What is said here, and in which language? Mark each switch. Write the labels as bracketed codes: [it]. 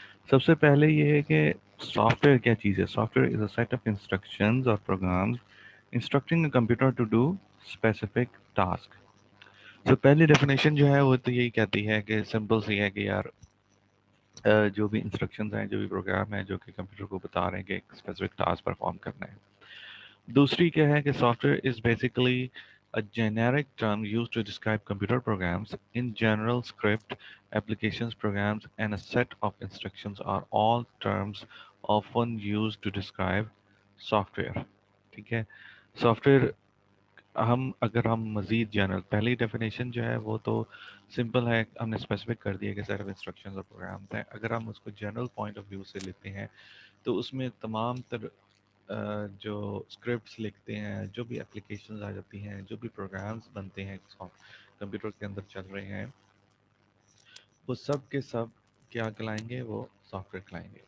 [hi] सबसे पहले ये है कि सॉफ्टवेयर क्या चीज़ है। [en] Software is a set of instructions और programs instructing a computer to do specific task. [hi] तो पहली डेफिनेशन जो है वो तो यही कहती है कि सिंपल सी है कि यार जो भी इंस्ट्रक्शंस हैं, जो भी प्रोग्राम है जो कि कंप्यूटर को बता रहे हैं कि एक स्पेसिफिक टास्क परफॉर्म करना है। दूसरी क्या है कि [en] Software is basically a generic term used to describe computer programs. In general, script, applications, programs, and a set of instructions are all terms often used to describe software. [hi] ठीक है। Software हम मज़ीद जनरल, पहली definition जो है वो तो simple है, हमने स्पेसिफिक कर दिया कि सेट ऑफ इंस्ट्रक्शंस और प्रोग्राम्स हैं। अगर हम उसको जनरल पॉइंट ऑफ व्यू से लेते हैं तो उसमें तमाम तर जो स्क्रिप्ट्स लिखते हैं, जो भी एप्लीकेशंस आ जाती हैं, जो भी प्रोग्राम्स बनते हैं कंप्यूटर के अंदर चल रहे हैं, वो सब के सब क्या कहलाएंगे, वो सॉफ्टवेयर कहलाएंगे।